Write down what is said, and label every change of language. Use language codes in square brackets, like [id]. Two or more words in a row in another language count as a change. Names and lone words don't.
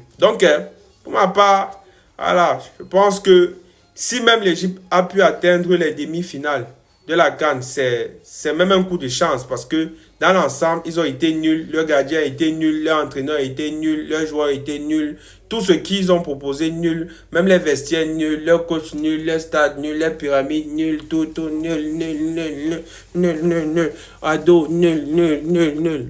[fr] Donc, pour ma part, voilà, je pense que si même l'Égypte a pu atteindre les demi-finales de la CAN, c'est même un coup de chance parce que dans l'ensemble, ils ont été nuls, leur gardien a été nul, leur entraîneur a été nul, leur joueur a été nul, tout ce qu'ils ont proposé nul, même les vestiaires nuls, leur coach nul, leur stade nul, les pyramides nul, tout nul, nul, nul, nul, nul, nul, nul, ado nul, nul, nul, nul.